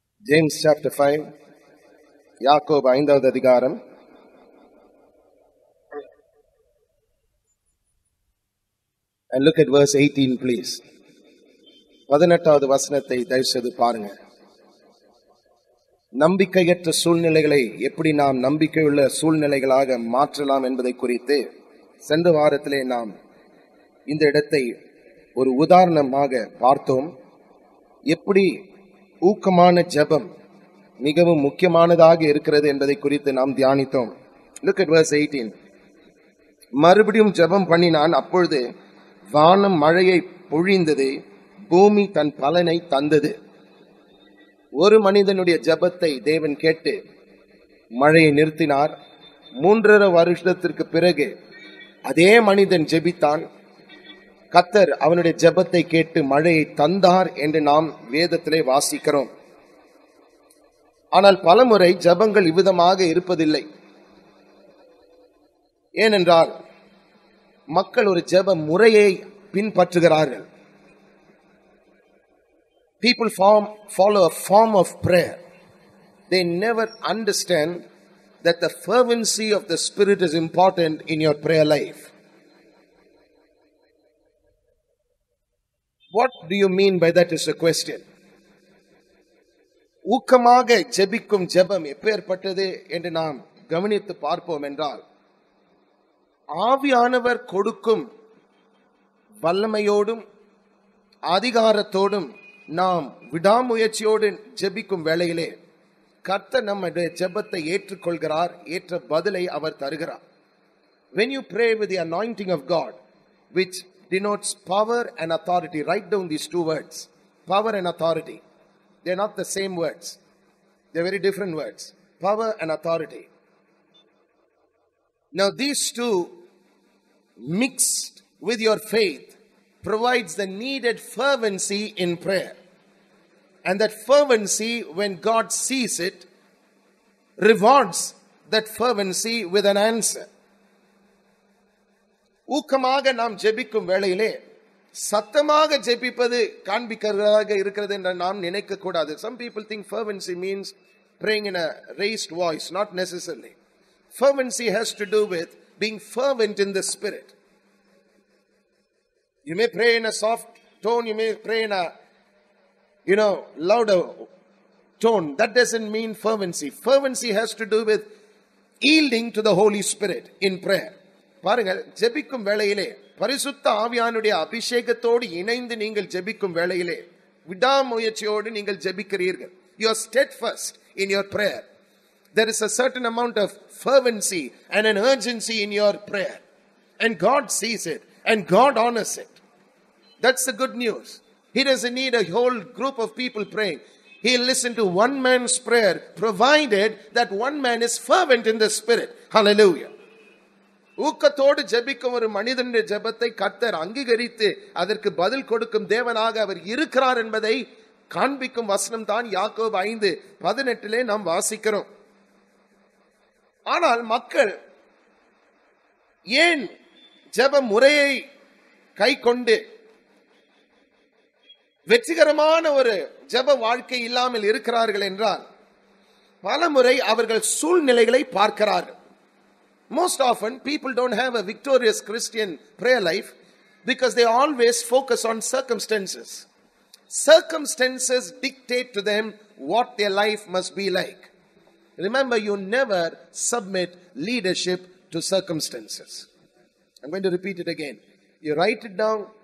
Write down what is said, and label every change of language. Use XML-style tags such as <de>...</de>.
<en>James, chapter 5.</en> <ta>யாக்கோபு 5வது அதிகாரம்.</ta> <en>And look at verse 18, please.</en> <ta>18வது வசனத்தை தயவுசெய்து பாருங்க. நம்பிக்கையற்ற சூழ்நிலைகளை எப்படி நாம் நம்பிக்கையுள்ள சூழ்நிலைகளாக மாற்றலாம் என்பதை குறித்து சென்ற வாரத்திலே நாம் இந்த இடத்தை ஒரு உதாரணமாக பார்த்தோம். எப்படி ஊக்கமான ஜெபம் மிகவும் முக்கியமானதாக இருக்கிறது என்பதை குறித்து நாம் தியானித்தோம்.</ta> <en>Look at verse 18.</en> <ta>மறுபடியும் ஜெபம் பண்ணினான். அப்பொழுது வானம் மழையை பொழிந்தது, பூமி தன் பலனை தந்தது. ஒரு மனிதனுடைய ஜெபத்தை தேவன் கேட்டு மழையை நிறுத்தினார். 3.5 வருஷத்திற்கு பிறகு அதே மனிதன் ஜெபித்தான். கர்த்தர் அவனுடைய ஜெபத்தை கேட்டு மழையை தந்தார் என்று நாம் வேதத்திலே வாசிக்கிறோம். ஆனால் பலமுறை ஜெபங்கள் இவ்விதமாக இருப்பதில்லை. ஏனென்றால் மக்கள் ஒரு ஜெப முறையை பின்பற்றுகிறார்கள்.</ta> <en>People follow a form of prayer. They never understand that the fervency of the Spirit is important in your prayer life. What do you mean by that is a question.</en> <ta>ஊக்கமாக ஜெபிக்கும் ஜெபம் எப்பேற்பட்டது என்று நாம் கவனித்து பார்ப்போம் என்றால், ஆவியானவர் கொடுக்கும் வல்லமையோடும் அதிகாரத்தோடும் நாம் விடாமுயற்சியோடு ஜெபிக்கும் வேளையிலே கர்த்தர் நம்முடைய ஜெபத்தை ஏற்றுக்கொள்கிறார். ஏற்ற பதிலை அவர் தருகிறார்.</ta> <en>When you pray with the anointing of God, which denotes power and authority, write down these two words, power and authority. They are not the same words. They are very different words. Power and authority. Now these two mixed with your faith provides the needed fervency in prayer. And that fervency, when God sees it, rewards that fervency with an answer.</en> <ta>ஊக்கமாக நாம் ஜெபிக்கும் வேளையிலே சத்தமாக ஜெபிப்பது காண்பிக்கிறதாக இருக்கிறது என்று நாம் நினைக்க கூடாது.</ta> <en>Some people think fervency means praying in a raised voice. Not necessarily. Fervency has to do with being fervent in the spirit. You may pray in a soft tone, you may pray in a louder tone. That doesn't mean fervency. Fervency has to do with yielding to the Holy Spirit in prayer.</en> <ta>பாருங்கள், ஜெபிக்கும் வேளையிலே பரிசுத்த ஆவியானுடைய அபிஷேகத்தோடு இணைந்து நீங்கள் ஜெபிக்கும் வேளையிலே விடாமுயற்சியோடு நீங்கள் ஜெபிக்கிறீர்கள்.</ta> <en>You are steadfast in your prayer. There is a certain amount of fervency and an urgency in your prayer. And God sees it and God honors it. That's the good news. He doesn't need a whole group of people praying. He'll listen to one man's prayer, provided that one man is fervent in the spirit. Hallelujah.</en> <ta>ஊக்கத்தோடு ஜெபிக்கும் ஒரு மனிதனுடைய ஜெபத்தை கர்த்தர் அங்கீகரித்து அதற்கு பதில் கொடுக்கும் தேவனாக அவர் இருக்கிறார் என்பதை காண்பிக்கும் வசனம் தான் யாக்கோபு 5:18 நாம் வாசிக்கிறோம். ஆனால் மக்கள் ஏன் ஜெப முறையை கை கொண்டு வெற்றிகரமான ஒரு ஜெப வாழ்க்கை இல்லாமல் இருக்கிறார்கள் என்றால், பலமுறை அவர்கள் சூழ்நிலைகளை பார்க்கிறார்கள்.</ta> <en>Most often people don't have a victorious Christian prayer life because they always focus on circumstances. Circumstances dictate to them what their life must be like. Remember, you never submit leadership to circumstances. I'm going to repeat it again. You write it down.</en>